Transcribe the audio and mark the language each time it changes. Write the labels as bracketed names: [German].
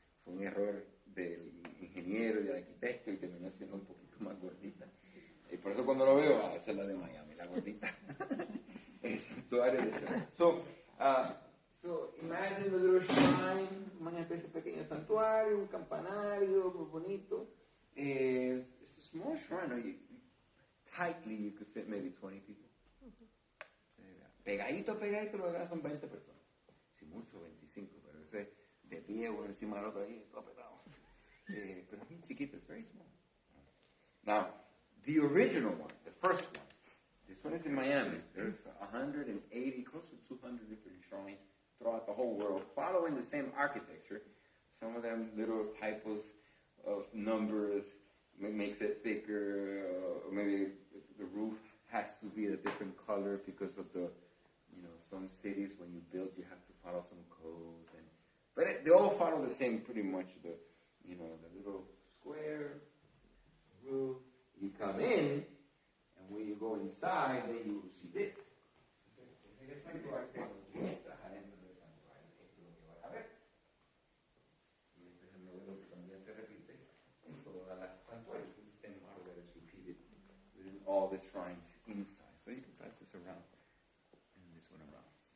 [Spanish] Fue un error del ingeniero y del arquitecto y terminó siendo un poquito más gordita. Y por eso cuando lo veo, esa es la de Miami, la gordita. El santuario de Schoenstatt. So imagine the little shrine, imagínate ese pequeño santuario, un campanario muy bonito. [English] It's a small shrine, tightly you could fit maybe 20 people. [Spanish] Pegadito lo que son 20 personas. Si mucho, 25, pero ese de pie uno encima del otro ahí, todo apretado. Pero es bien chiquito, it's very small. [English] Now, the original one, the first one, this one is in Miami. There's 180, close to 200 different shrines throughout the whole world, following the same architecture. Some of them little typos of numbers makes it thicker, or maybe the roof has to be a different color because of the, some cities when you build you have to follow some codes, but they all follow the same pretty much. The little square roof. You come in, and when you go inside, then you will see this. [Spanish] Es el santuario cuando tú entras adentro del santuario, esto es lo que vas a ver. Y este es el modelo que también se repite en todas las santuarios. [English] This is the same model that is repeated within all the shrines inside. So you can pass this around and this one around.